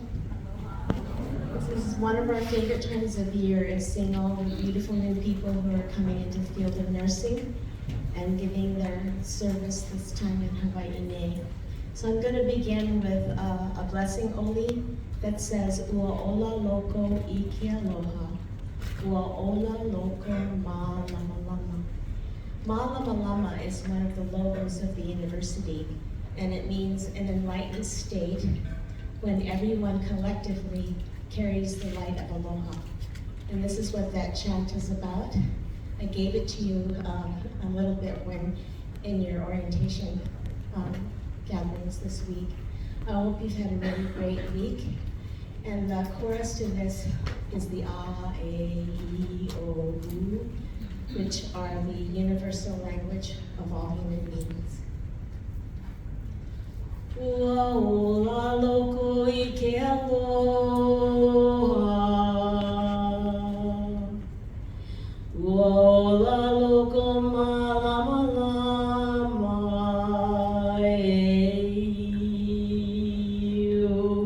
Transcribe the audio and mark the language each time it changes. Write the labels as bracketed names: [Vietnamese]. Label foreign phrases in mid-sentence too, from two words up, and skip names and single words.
[English] This is one of our favorite times of the year, is seeing all the beautiful new people who are coming into the field of nursing and giving their service this time in Hawaii. So I'm going to begin with a blessing oli that says, [Hawaiian] Ua ola loko I ke aloha, ua ola loko ma lama lama. [English] Ma lama lama is one of the logos of the university, and it means an enlightened state when everyone collectively carries the light of aloha. And this is what that chant is about. I gave it to you a little bit when in your orientation gatherings this week. I hope you've had a really great week. And the chorus to this is the A, E, I, O, U, which are the universal language of all human beings. [Hawaiian] Ua ola loko I ke aloha, ua ola loko ma lama lama e o.